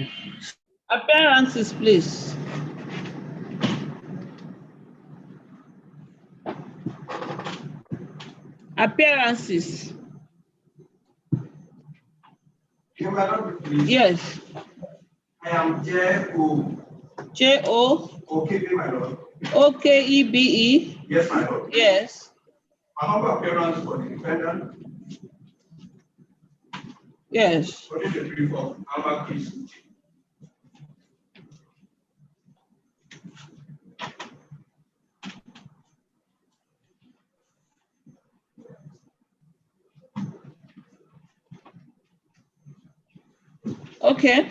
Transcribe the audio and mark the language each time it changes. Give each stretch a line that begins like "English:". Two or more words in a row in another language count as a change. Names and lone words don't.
English: Appearances, please. Appearances. Yes. I am J.O. J.O. Okebe, my lord. O-K-E-B-E. Yes, my lord. Yes. Another appearance for the defendant. Yes. What is the brief of Alba Chris? Okay.